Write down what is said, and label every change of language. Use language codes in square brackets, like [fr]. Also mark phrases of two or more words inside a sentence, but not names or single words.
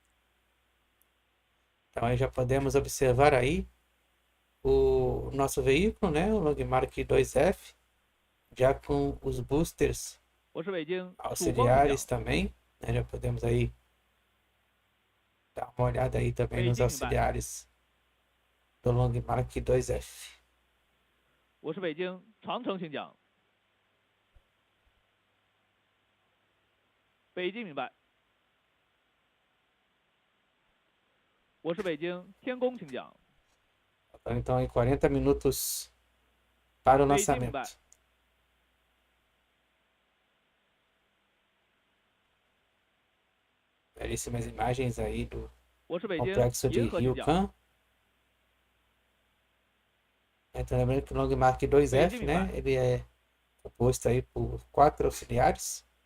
[pt] Então aí já podemos observar aí o nosso veículo, né, o Longmark 2F, já com os boosters auxiliares também, né, já podemos aí dar uma olhada aí também nos auxiliares do Longmark 2F. [zh] 我是北京长城，请讲。北京明白。我是北京天宫，请讲。 [pt] Então, em 40 minutos para o lançamento. Belíssimas imagens aí do complexo de Jiuquan. Então, lembrando que o Longmark 2F, né, ele é composto aí por 4 auxiliares.